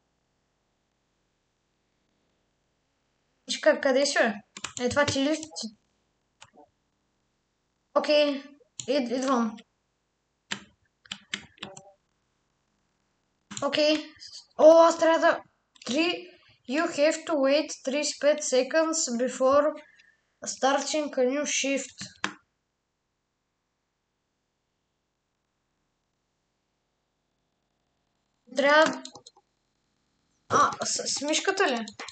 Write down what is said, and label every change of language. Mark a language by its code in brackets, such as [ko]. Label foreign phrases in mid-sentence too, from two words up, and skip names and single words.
[bg] Чакай, къде си, бе? Това ти ли? Окей, идвам. Окей. О, аз трябва да... 3... [en] You have to wait 35 seconds before starting a new shift. [bg] Трябва... с мишката ли?